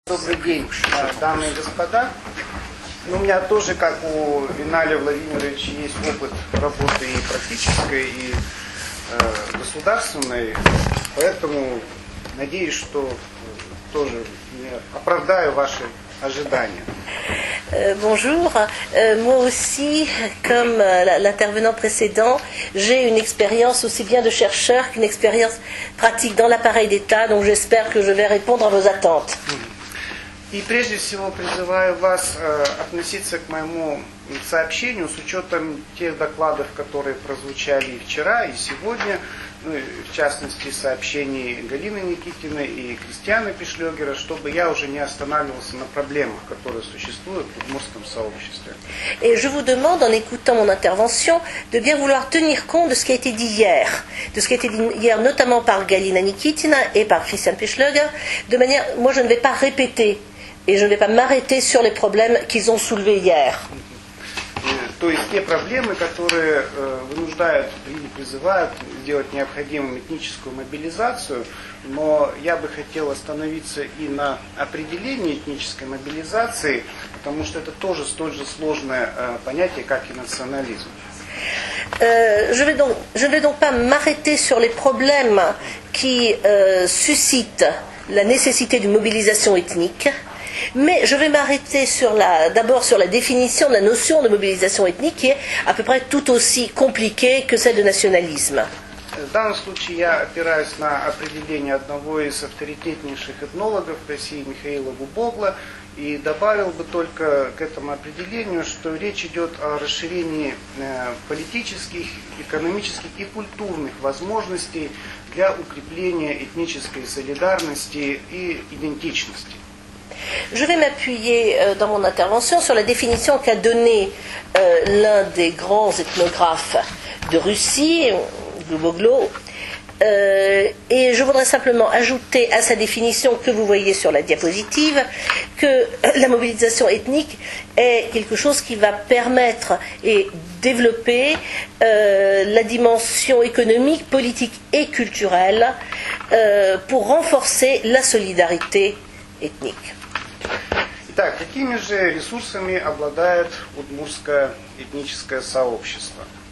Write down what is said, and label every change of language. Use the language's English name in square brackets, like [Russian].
[Russian] Добрый день, дамы и господа. У меня тоже, как у Виналия Владимировича, есть опыт работы и практической, и государственной, поэтому надеюсь, что тоже оправдаю ваши ожидания. [French] Bonjour, moi aussi, comme l'intervenant précédent, j'ai une expérience aussi bien de chercheur qu'une expérience pratique dans l'appareil d'État, donc j'espère que je vais répondre à vos attentes. [Russian] И прежде всего призываю вас относиться к моему сообщению с учетом тех докладов, которые прозвучали и вчера, и сегодня, ну, в частности сообщений Галины Никитиной и Кристиана Пишлёгера, чтобы я уже не останавливался на проблемах, которые существуют в удмуртском сообществе. [French] Et je vous demande, en écoutant mon intervention, de bien vouloir tenir compte de ce qui a été dit hier, notamment par Galina Nikitina et par Christian Pichlöger, de manière, moi je ne vais pas répéter et je ne vais pas m'arrêter sur les problèmes qu'ils ont soulevés hier. [Russian] То есть те проблемы, которые вынуждают или призывают сделать необходимым этническую мобилизацию, но я бы хотел остановиться и на определении этнической мобилизации, потому что это тоже столь же сложное понятие, как и национализм. [French] Je vais donc pas m'arrêter sur les problèmes qui suscitent la nécessité d'une mobilisation ethnique. Mais je vais m'arrêter d'abord sur la définition de la notion de mobilisation ethnique qui est à peu près tout aussi compliquée que celle de nationalisme. [Russian] В данном случае я опираюсь на определение одного из авторитетнейших этнологов России Михаила Губогла и добавил бы только к этому определению, что речь идет о расширении политических, экономических и культурных возможностей для укрепления этнической солидарности и идентичности. [French] Je vais m'appuyer dans mon intervention sur la définition qu'a donnée l'un des grands ethnographes de Russie, Guboglo, et je voudrais simplement ajouter à sa définition que vous voyez sur la diapositive que la mobilisation ethnique est quelque chose qui va permettre et développer la dimension économique, politique et culturelle pour renforcer la solidarité ethnique. [Russian] Итак, какими же ресурсами обладает удмуртское этническое сообщество?